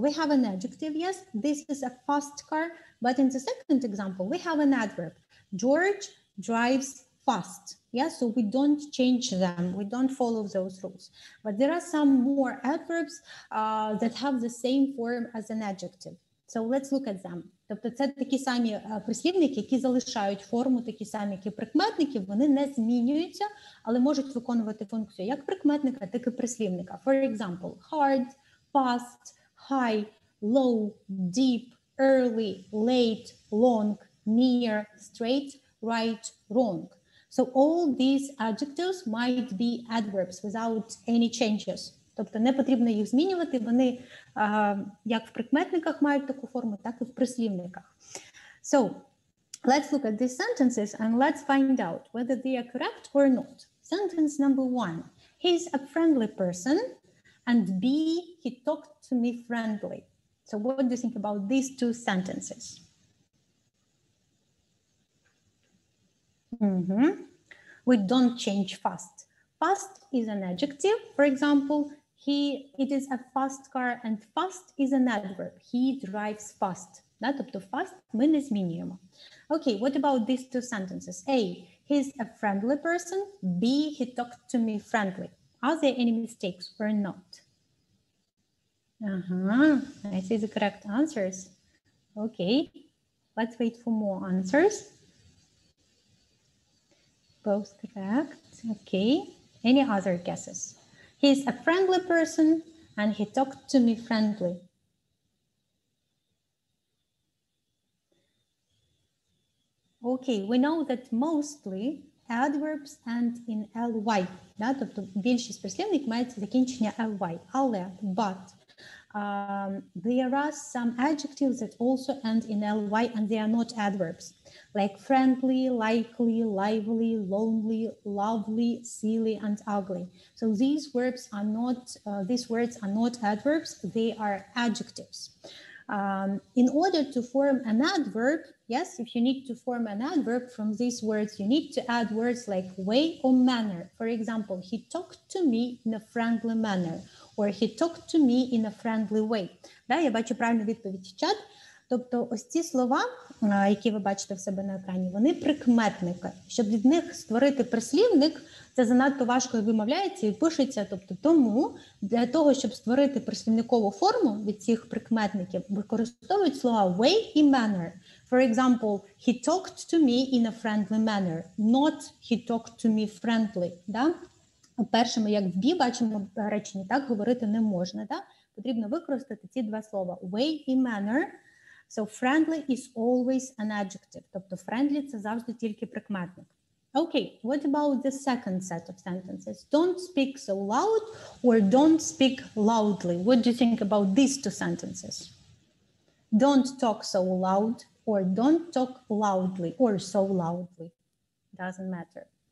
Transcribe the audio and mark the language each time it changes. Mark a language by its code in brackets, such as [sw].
[en] We have an adjective, yes, this is a fast car, but in the second example, we have an adverb. George drives fast. Yeah, so we don't change them. We don't follow those rules. But there are some more adverbs that have the same form as an adjective. So let's look at them. [uk] Тобто це такі самі прислівники, які залишають форму, такі самі, як і прикметники, вони не змінюються, але можуть виконувати функцію як прикметника, так і прислівника. [en] For example, hard, fast, high, low, deep, early, late, long, near, straight, right, wrong. So all these adjectives might be adverbs without any changes. [uk] Тобто не потрібно їх змінювати, вони як в прикметниках мають таку форму, так і в прислівниках. [en] So, let's look at these sentences and let's find out whether they are correct or not. Sentence number 1. He's a friendly person, and B, he talked to me friendly. So what do you think about these two sentences? We don't change fast. Fast is an adjective. For example, it is a fast car, and fast is an adverb. He drives fast. [uk] Тобто fast ми не змінюємо. [en] Okay, what about these two sentences? A, he's a friendly person. B, he talked to me friendly. Are there any mistakes or not? I see the correct answers. Okay, let's wait for more answers. Both correct. Okay. Any other guesses? He's a friendly person and he talked to me friendly. Okay, we know that mostly adverbs end in ly. [uk] Тобто більшість прислівник мається закінчення ly. [en] Але, but, there are some adjectives that also end in ly and they are not adverbs. Like friendly, likely, lively, lonely, lovely, silly, and ugly. So these words are not adverbs, they are adjectives. In order to form an adverb, yes, if you need to form an adverb from these words, you need to add words like way or manner. For example, he talked to me in a friendly manner, or he talked to me in a friendly way. [uk] Я бачу правильну відповідь в чат. Тобто ось ці слова, які ви бачите в себе на екрані, вони прикметники. Щоб від них створити прислівник, це занадто важко вимовляється і пишеться. Тобто тому для того, щоб створити прислівникову форму від цих прикметників, використовують слова way і manner. [en] For example, he talked to me in a friendly manner, not he talked to me friendly. [uk] Першими, як в B, бачимо речення, так говорити не можна. Потрібно використати ці два слова way і manner. [en] So friendly is always an adjective. [uk] Тобто friendly – це завжди тільки прикметник. [en] Okay, what about the second set of sentences? Don't speak so loud or don't speak loudly. What do you think about these two sentences? Don't talk so loud or don't talk loudly or so loudly. Doesn't matter.